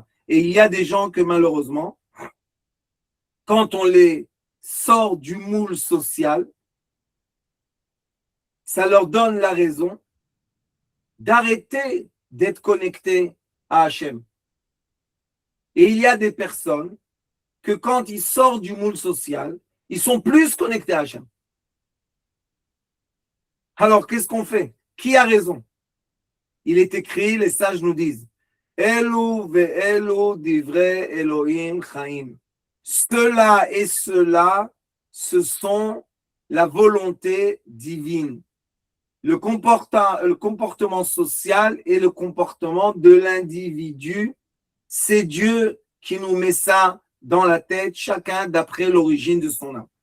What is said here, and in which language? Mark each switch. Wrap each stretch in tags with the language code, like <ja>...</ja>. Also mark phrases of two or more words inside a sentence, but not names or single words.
<fr>Et il y a des gens que malheureusement, quand on les sort du moule social, ça leur donne la raison d'arrêter d'être connectés à Hachem. Et il y a des personnes que quand ils sortent du moule social, ils sont plus connectés à Hachem. Alors, qu'est-ce qu'on fait? Qui a raison? Il est écrit, les sages nous disent,</fr> <he>אלו ואלו דברי אלהים חיים.</he> <fr>Cela et cela, ce sont la volonté divine. Le comportement social et le comportement de l'individu, c'est Dieu qui nous met ça dans la tête, chacun d'après l'origine de son âme.</fr>